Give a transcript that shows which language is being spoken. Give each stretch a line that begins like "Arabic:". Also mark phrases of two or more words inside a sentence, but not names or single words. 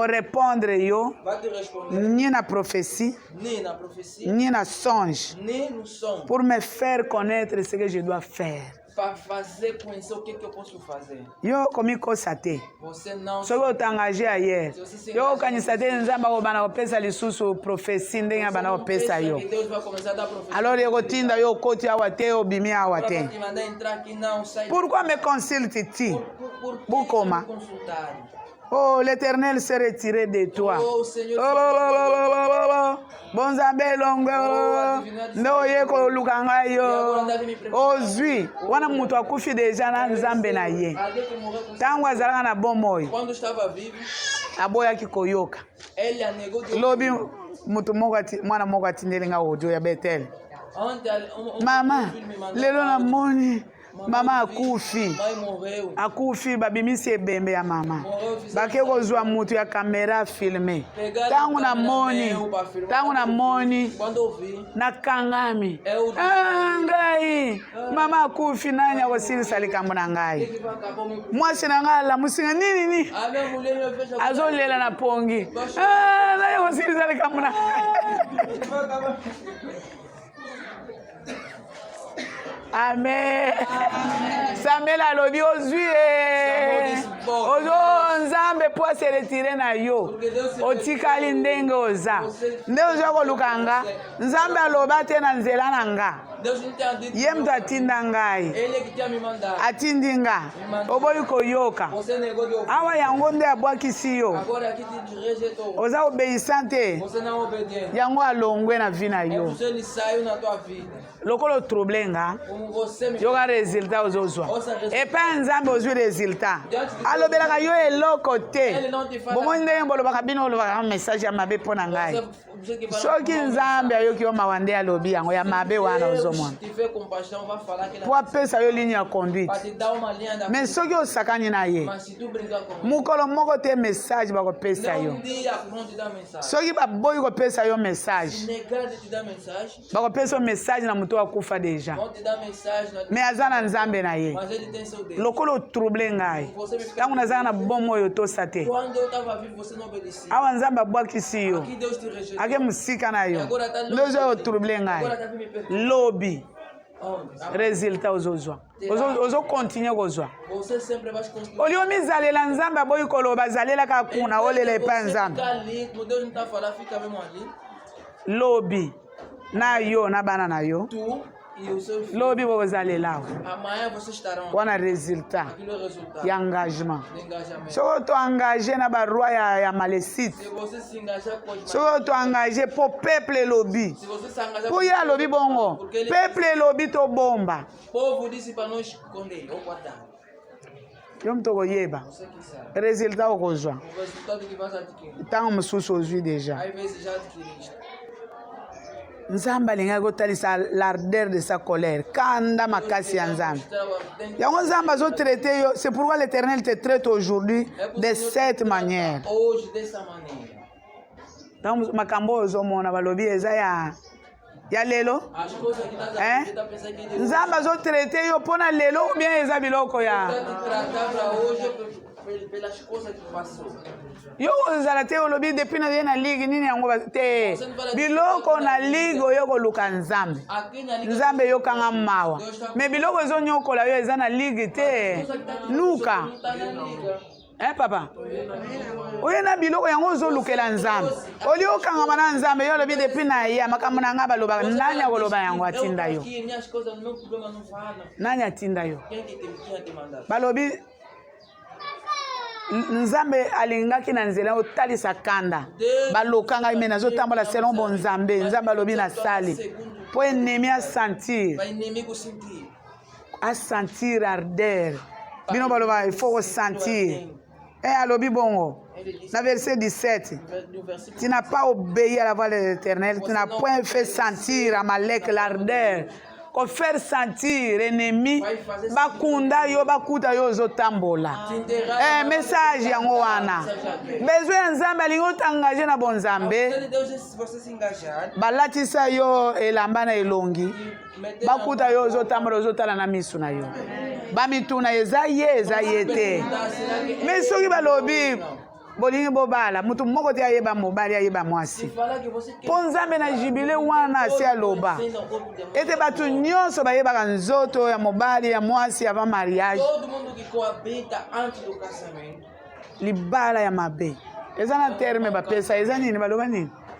Lingala: akorépondre yo
Portuguese: vai te responder
Lingala: ni na prophétie
Portuguese: nem na profecia,
Lingala: ni na songe
Portuguese: nem no som,
French: pour me faire connaître ce que je dois faire.
Portuguese: para fazer conhecer o que eu posso fazer.
Lingala: Yo komikosa te
Portuguese: Você não
Lingala: soki otengage ayer yo okanisa te nzambe akobanda kopesa lisusu prophétie ndenge abanda kopesa yo
Portuguese: que Deus vai começar a dar profecia.
Lingala: alors ekotinda yo okoti awa te obimi awa
Portuguese: Para te te mandar entrar aqui, não sai.
French: pourquoi me consulte ti
Portuguese: Por que Bukoma. me consultar?
French: oh l'éternel s'est retiré de toi
Portuguese: Oh, Senhor,
Lingala: bonzambe elongwe nde oye koluka ngai yo ozwi wana moto akufi deja na nzambe na ye
Portuguese: alguém que morreu com
Lingala: ntango azalaka na bomoi
Portuguese: quando estava vivo,
Lingala: aboyaki koyoka
Portuguese: ele a negou de
Lingala: lobi moto moko mwana moko atindeli nga audio ya betele mama lelo namoni mama akufi
Portuguese: mãe morreu.
Lingala: akufi babimisi ebembe ya mama bake kozwa mutu ya kamera filme ntango namoni
Portuguese: Quando eu vi,
Lingala: nakangami ngai mama akufi nani akosilisa likambo na ngai
Portuguese: ele vai acabar o meu.
Lingala: mwasi na ngai alamusinga nini
Portuguese: A minha mulher me fez a
Lingala: azolela na pongi nani akosilisa likambo na ngai amen samuel alobi ozwi ozo nzambe po ase retire na yo otikali ndenge oza nde ozwa kolukanga nzambe aloba te na nzela na nga
Portuguese: Deus não tinha dito.
Lingala: ye moto atinda ngai
Portuguese: Ele é que tinha me mandado.
Lingala: atindi nga oboyi koyoka
Portuguese: Você negou de ouvir.
Lingala: awa yango nde abwakisi yo
Portuguese: Agora aqui te rejeitou.
Lingala: oza obéissant te
Portuguese: Você não é obediente.
Lingala: yango alongwe na vi na
Portuguese: É
Lingala: yo
Portuguese: por isso ele saiu na tua vida.
Lingala: lokola otroble nga
Portuguese: Como você me
Lingala: yoka resultat ozozwa epai ya nzambe ozwi resultat alobelaka yo eloko te bomoi ndenge bolobaka bino olobaka message ya mabe mpo na ngai soki nzambe ayoki yo mawa nde alobi yango ya mabe wana ozomona
Portuguese: tiver compaixão, vai falar que
Lingala: po apesa yo ligne ya conduite
Portuguese: para te dar uma linha da
Lingala: mais soki osakani na ye
Portuguese: Mas se tu brigar com
Lingala: mokolo moko te message bakopesa yo
Portuguese: um dia vão te dar mensagem.
Lingala: soki baboyi kopesa yo message
Portuguese: Negar de te dar mensagem,
Lingala: bakopesa yo message na moto akufa deja
Portuguese: vão te dar mensagem,
Lingala: mais aza na nzambe na ye
Portuguese: mas ele tem seu Deus.
Lingala: lokola otrouble ngai ntango nazalaka na bomoi otosa te
Portuguese: Quando eu estava vivo, você não obedecia.
Lingala: awa nzambe abwakisi yo
Portuguese: Aqui Deus te rejeitou.
Lingala: ake mosika na yo nde ozwa otrouble ngai
Portuguese: Agora está me perguntando.
Lingala: lobi
Portuguese: Onde?
Lingala: resultat ozozwa ozokontinue kozwa
Portuguese: Você sempre vai construir.
Lingala: oli omizalela nzambe aboyi koloba azalelaka kuna olela epai ya nzambe
Portuguese: Fica ali, como Deus não está falando, fica mesmo ali.
Lingala: lobi na yo na bana na yo
Portuguese: Tu e o seu filho.
Lingala: lobi bokozalela awa
Portuguese: Amanhã vocês estarão.
Lingala: wana resultat
Portuguese: Aquilo é o resultado
Lingala: ya engagement
Portuguese: do engajamento.
Lingala: soki otoengage na baroi ya malecite
Portuguese: Se você se engajar com os
Lingala: soki otoengage mpo peuple elobi
Portuguese: se você se engajar
Lingala: mpo ye alobi bongo
Portuguese: porque ele,
Lingala: peuple elobi tobomba
Portuguese: o povo disse para nós esconder ou guardar.
Lingala: yo moto koyeba
Portuguese: Você que sabe.
Lingala: resultat okozwa
Portuguese: O resultado que vai adquirir.
Lingala: ntango mosusu ozwi deja
Portuguese: Às vezes já adquiriste.
Lingala: nzambe alingaki kotalisa
French: l'ardeur de sa colère
Lingala: kanda makasi ya nzambe yango nzambe azotraite yo
French: c'est pourquoi l'éternel te traite aujourd'hui de cette manière
Portuguese: Hoje, dessa maneira.
Lingala: ntango makambo oyo ozomona balobi eza ya lelo
Portuguese: As coisas que nós Hein? acreditamos pensar que Deus
Lingala: nzambe azotraite yo mpona lelo
French: ou bien
Lingala: eza biloko ya
Portuguese: vai te tratar para hoje pelas coisas que passou.
Lingala: yo ozala te olobi depuis naye na ligue nini yango te biloko na ligue oyo koluka nzambe
Portuguese: Aqui na liga,
Lingala: nzambe eyokanga mawa me biloko ezonyokola yo eza na ligue te luka
Portuguese: não está na liga.
Lingala: papa oye na biloko yango ozolukela nzambe oli okangama na nzambe yo olobi depuis na ye makambo na ngai balobaka nani akoloba yango atinda yo
Portuguese: Aqui, minhas coisas, meu problema não fala.
Lingala: nani atinda yo
Portuguese: Quem que tinha te mandado?
Lingala: balobi nzambe alingaki na nzela otalisa kanda baloka ngai me nazotambola selon bo nzambe alobi nasali mpo enemi asentir
Portuguese: Vai inimigo sentir.
Lingala: asentir ardeur bino baloba
French: il faut
Lingala: kosentir alobi bongo na verset 17
Portuguese: Do versículo
French: tu n'as pas obéi à la voix de l'Éternel tu n'as point fait sentir à Malek l'ardeur ko faire sentir ennemi
Lingala: bakunda yo bakuta yo ozotambola message yango wana besoin ya nzambe alingi otangaje na bonzambe balatisa yo elamba na elongi bakuta yo ozotambola ozotala na misu na yo bamituna eza ye te me soki balobi bolingi bobala mutu moko te ayeba mobali ayeba mwasi mpo nzambe na jibile wana asi aloba ete bato nyonso bayebaka nzoto ya mobali ya mwasi
French: avant mariage
Lingala: libala ya mabe eza na terme bapesa eza nini baloba nini